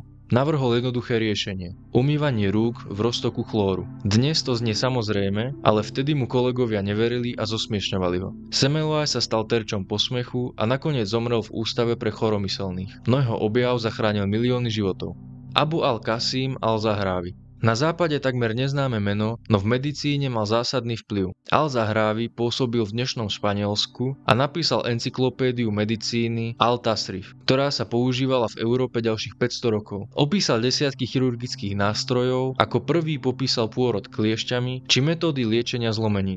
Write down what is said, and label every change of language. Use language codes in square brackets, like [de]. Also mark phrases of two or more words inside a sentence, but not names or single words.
[sk] Navrhol jednoduché riešenie. Umývanie rúk v roztoku chlóru. Dnes to znie samozrejme, ale vtedy mu kolegovia neverili a zosmiešňovali ho. Semmelweis sa stal terčom posmechu a nakoniec zomrel v ústave pre choromyselných. No jeho objav zachránil milióny životov. Abu al-Qasim al-Zahravi. Na západe takmer neznáme meno, no v medicíne mal zásadný vplyv. Al-Zahravi pôsobil v dnešnom Španielsku a napísal encyklopédiu medicíny Al-Tasrif, ktorá sa používala v Európe ďalších 500 rokov. Opísal desiatky chirurgických nástrojov, ako prvý popísal pôrod kliešťami či metódy liečenia zlomenín.